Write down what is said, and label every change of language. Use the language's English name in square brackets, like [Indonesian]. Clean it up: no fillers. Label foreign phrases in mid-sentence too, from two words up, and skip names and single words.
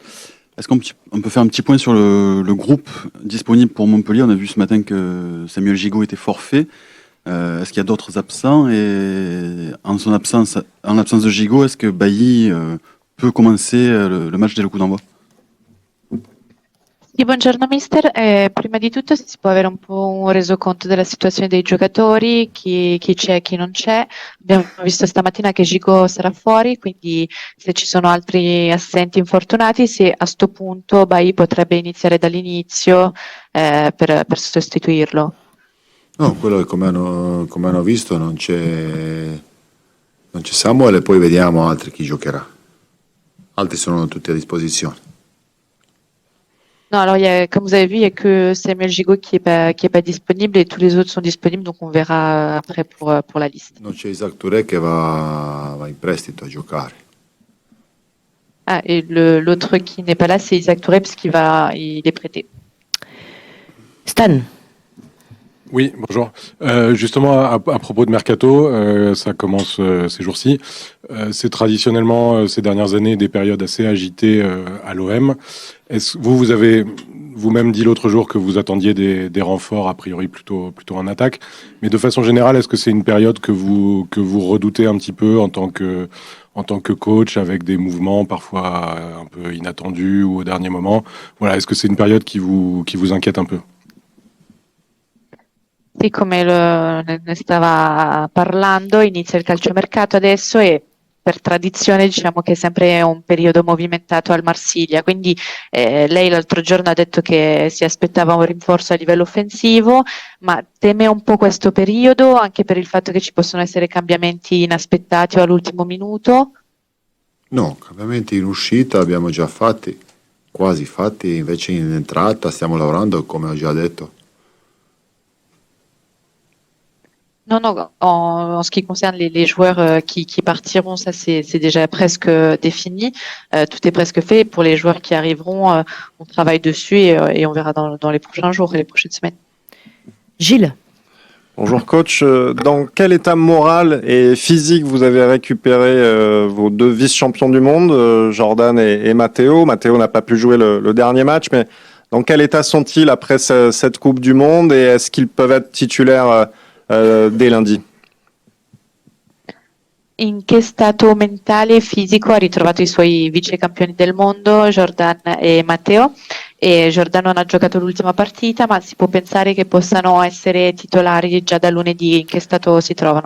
[French] Est-ce qu'on peut faire un petit point sur le groupe disponible pour Montpellier? On a vu ce matin que Samuel Gigot était forfait. Est-ce qu'il y a d'autres absents? Et en l'absence de Gigot, est-ce que Bailly peut commencer le match dès le coup d'envoi? [Italian] Sì, buongiorno mister. Prima di tutto se si può avere un po' un resoconto della situazione dei giocatori, chi c'è e chi non c'è. Abbiamo visto stamattina che Gigo sarà fuori, quindi se ci sono altri assenti infortunati, se a sto punto Bailly potrebbe iniziare dall'inizio per sostituirlo. No, quello che come hanno visto non c'è Samuel e poi vediamo altri chi giocherà. Altri sono tutti a disposizione. [French] Non, alors comme vous avez vu, il n'y a que Samuel Gigot qui est pas disponible et tous les autres sont disponibles, donc on verra après pour la liste. [Italian] Non c'è Isaac Touré che va in prestito a giocare. [French] Ah, et l'autre qui n'est pas là, c'est Isaac Touré, puisqu'il est prêté. Stan. Oui, bonjour. Justement, à propos de Mercato, ça commence ces jours-ci. C'est traditionnellement, ces dernières années, des périodes assez agitées à l'OM. Vous avez vous-même dit l'autre jour que vous attendiez des renforts, a priori plutôt en attaque. Mais de façon générale, est-ce que c'est une période que vous redoutez un petit peu en tant que coach, avec des mouvements parfois un peu inattendus ou au dernier moment? Voilà, est-ce que c'est une période qui vous inquiète un peu? [Italian] Sì, come ne stava parlando, inizia il calciomercato adesso e per tradizione diciamo che è sempre un periodo movimentato al Marsiglia, quindi lei l'altro giorno ha detto che si aspettava un rinforzo a livello offensivo, ma teme un po' questo periodo anche per il fatto che ci possono essere cambiamenti inaspettati o all'ultimo minuto? No, cambiamenti in uscita abbiamo già fatti, quasi fatti, invece in entrata stiamo lavorando come ho già detto. [French] Non, non, en ce qui concerne les joueurs qui partiront, ça c'est déjà presque défini. Tout est presque fait. Pour les joueurs qui arriveront, on travaille dessus et on verra dans les prochains jours et les prochaines semaines. Gilles. Bonjour coach, dans quel état moral et physique vous avez récupéré vos deux vice-champions du monde, Jordan et Matteo? Matteo n'a pas pu jouer le dernier match, mais dans quel état sont-ils après cette Coupe du Monde et est-ce qu'ils peuvent être titulaires dès lundi? [Italian] In che stato mentale e fisico ha ritrovato i suoi vice campioni del mondo, Jordan e Matteo? E Jordan non ha giocato l'ultima partita, ma si può pensare che possano essere titolari già da lunedì. In che stato si trovano?